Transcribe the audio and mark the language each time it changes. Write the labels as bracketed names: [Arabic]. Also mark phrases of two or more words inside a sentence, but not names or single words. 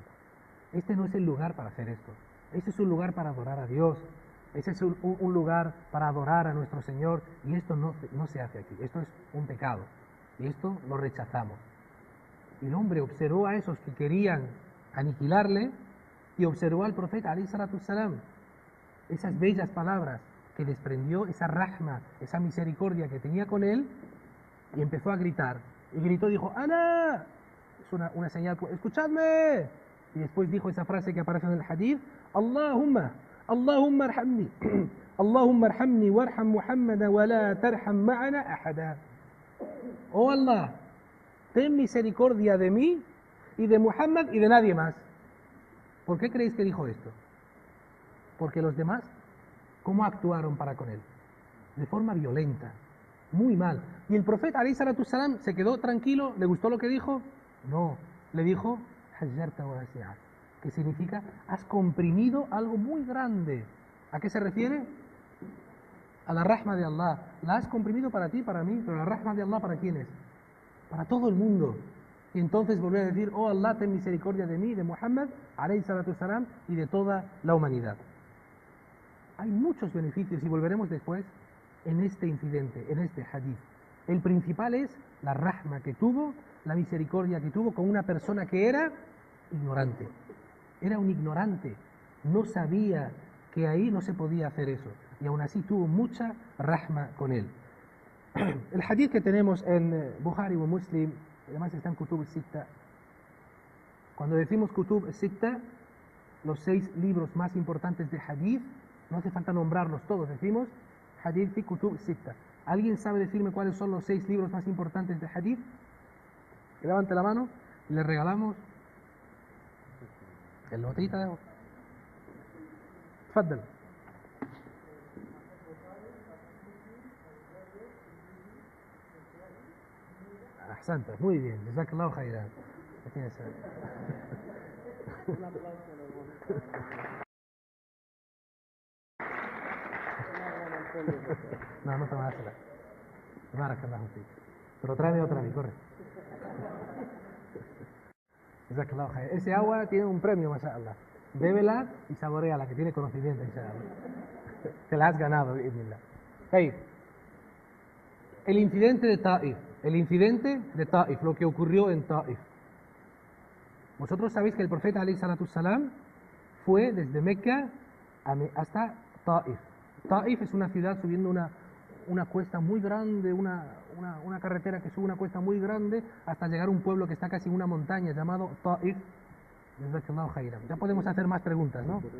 [Spanish] Este no es el lugar para hacer esto. Este es un lugar para adorar a Dios. Ese es un lugar para adorar a nuestro Señor, y esto no se hace aquí. Esto es un pecado y esto lo rechazamos. Y el hombre observó a esos que querían aniquilarle y observó al profeta [Arabic] عليه الصلاة السلام, [Spanish] esas bellas palabras que desprendió, esa rahma, esa misericordia que tenía con él, y empezó a gritar. Y gritó, dijo: ¡Ana! Es una señal, ¡escuchadme! Y después dijo esa frase que aparece en el hadith: [Arabic] اللهم ارحمني اللهم ارحمني وارحم محمدا ولا ترحم معنا أحدا. [Spanish] Oh Allah, ten misericordia de mí y de Muhammad y de nadie más. ¿Por qué creéis que dijo esto? Porque los demás, ¿cómo actuaron para con él? De forma violenta, muy mal. Y el profeta [Arabic] عليه الصلاة السلام [Spanish] se quedó tranquilo. ¿Le gustó lo que dijo? No, le dijo: [Arabic] حجرت واسعا, [Spanish] que significa: has comprimido algo muy grande. ¿A qué se refiere? A la rahma de Allah. La has comprimido para ti, para mí, pero la rahma de Allah, ¿para quién es? Para todo el mundo. Y entonces volvió a decir: oh Allah, ten misericordia de mí, de Muhammad [Arabic] عليه الصلاة السلام, [Spanish] y de toda la humanidad. Hay muchos beneficios, y volveremos después, en este incidente, en este hadith. El principal es la rahma que tuvo, la misericordia que tuvo con una persona que era ignorante. Era un ignorante, no sabía que ahí no se podía hacer eso, y aún así tuvo mucha rahma con él. El hadith que tenemos en Bukhari o Muslim, además está en Kutub al-Sitta. Cuando decimos Kutub al-Sitta, los 6 libros más importantes de hadith, no hace falta nombrarlos todos, decimos [Arabic] حديث في الكتب الستة. [Spanish] ¿Alguien sabe decirme cuáles son los 6 libros más importantes de hadith? Que levante la mano y le regalamos el botellita de agua. [Arabic] تفضل أحسنت, [Spanish] muy bien, [Arabic] جزاك الله خيرا. [Spanish] No te vas a hacer. [Arabic] بارك الله فيك. [Spanish] Pero tráeme otra vez, corre. [Arabic] جزاك الله خيرا. [Spanish] Ese agua tiene un premio, mashallah. Bébela y saboreala, que tiene conocimiento, inshallah. Te la has ganado, bi'idhnillah. Hey, el incidente de Taif, lo que ocurrió en Taif. Vosotros sabéis que el profeta alayhi salatu salam fue desde Mecca hasta Taif. Taif es una ciudad subiendo una cuesta muy grande, una carretera que sube una cuesta muy grande hasta llegar a un pueblo que está casi en una montaña llamado Ta'if. Ya podemos hacer más preguntas, ¿no?